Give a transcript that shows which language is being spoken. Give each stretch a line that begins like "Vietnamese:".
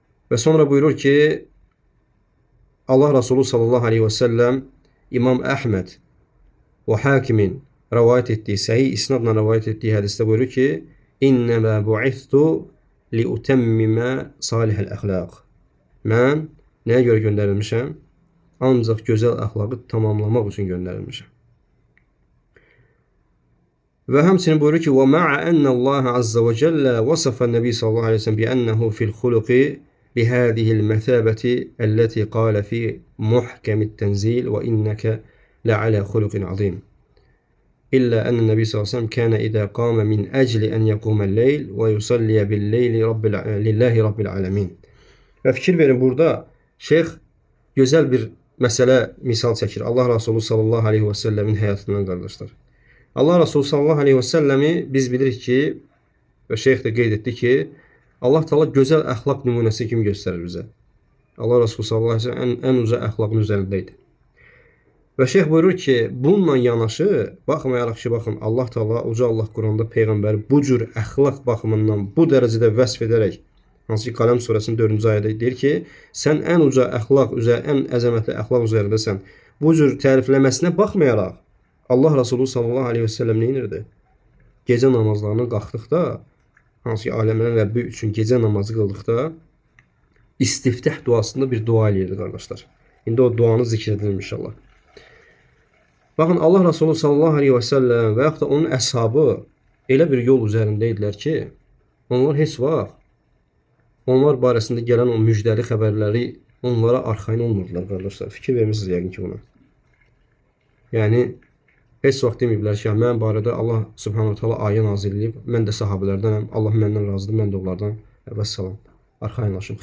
Azerbaijani: Və sonra buyurur ki, Allah Resulü sallallahu aleyhi və səlləm İmam Əhməd və Hakimin rəvayət etdiyi, səhih isnadla rəvayət etdiyi hədisdə buyurur ki,
Arabic: İnnəmə bu'ithtu liutəmmimə salihəl əxlaq.
Azerbaijani: Mən nəyə görə göndərilmişəm? Ancaq gözəl əxlaqı tamamlamaq üçün göndərilmişəm. Və həmçinin buyurur ki,
Arabic: وَمَعَ أَنَّ اللّٰهَ عَزَّ وَجَلَّ وَصَفَ النَّبِي صلى الله عليه وسلم بأنه في الخلق بهذه المثابة التي قال في محكم التنزيل وإنك لعلى خلق عظيم إلا أن النبي صلى الله عليه وسلم كان إذا قام من أجل أن يقوم الليل ويصلي بالليل لله رب العالمين.
Azerbaijani: Və fikir verin, burada şeyx gözəl bir məsələ misal çəkir. Allah Resulü sallallahu aleyhi və səlləmin həyatından, qardaşlar. Allah Resulü sallallahu aleyhi və səlləmi biz bilirik ki, və şeyx də qeyd etdi ki, Allah Teala gözəl əxlaq nümunəsi kimi göstərir bizə. Allah Resulü sallallahu aleyhi və səlləm ən uca əxlaqın üzərində idi. Və şeyx buyurur ki, bununla yanaşı, baxmayaraq ki, baxın, Allah Teala, uca Allah Quranda Peyğəmbəri bu cür əxlaq baxımından bu dərəcədə vəsf edərək, hansı ki, Qələm surəsinin 4-cü ayədə deyir ki, sən ən uca əxlaq, ən əzəmətli əxlaq üzərindəsən. Bu cür tərifləməsinə baxmayaraq, Allah Resulü sallallahu aleyhi və səlləm neyinirdi? Gecə namazlarına qalxdıqda, hansı ki, aləmlərin Rəbbi üçün gecə namazı qıldıqda, istiftah duasında bir dua eləyirdi, qardaşlar. İndi o duanı zikr edilir inşallah. Baxın, Allah Resulü sallallahu aleyhi və səlləm və yaxud da onun əshabı elə bir yol üzərində idilər ki, onlar heç vaxt onlar barəsində gələn o müjdəli xəbərləri onlara arxayın olmurdular, qardaşlar. Fikir vermişsiniz yəqin ki buna. Yəni, heç vaxt deməyiblər ki, mən barədə Allah subhanahu teala ayə nazil edib, mən də sahabələrdənəm, Allah məndən razıdır, mən də onlardan vəssalam, arxayınlaşım.